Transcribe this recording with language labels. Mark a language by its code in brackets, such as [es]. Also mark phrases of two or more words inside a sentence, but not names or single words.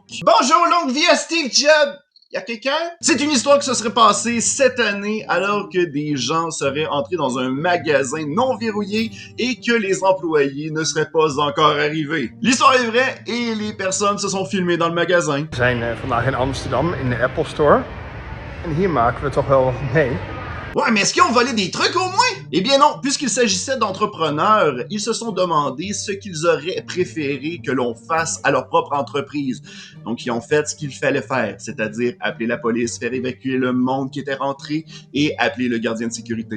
[fr] Bonjour, longue vie à Steve Jobs! Y'a quelqu'un? C'est une histoire qui se serait passée cette année alors que des gens seraient entrés dans un magasin non verrouillé et que les employés ne seraient pas encore arrivés. L'histoire est vraie et les personnes se sont filmées dans le magasin. [nl] We zijn vandaag in Amsterdam in de Apple Store. En hier maken we toch wel wat mee. [fr] Ouais, mais est-ce qu'ils ont volé des trucs au moins? Eh bien non, puisqu'il s'agissait d'entrepreneurs, ils se sont demandé ce qu'ils auraient préféré que l'on fasse à leur propre entreprise. Donc ils ont fait ce qu'il fallait faire, c'est-à-dire appeler la police, faire évacuer le monde qui était rentré et appeler le gardien de sécurité.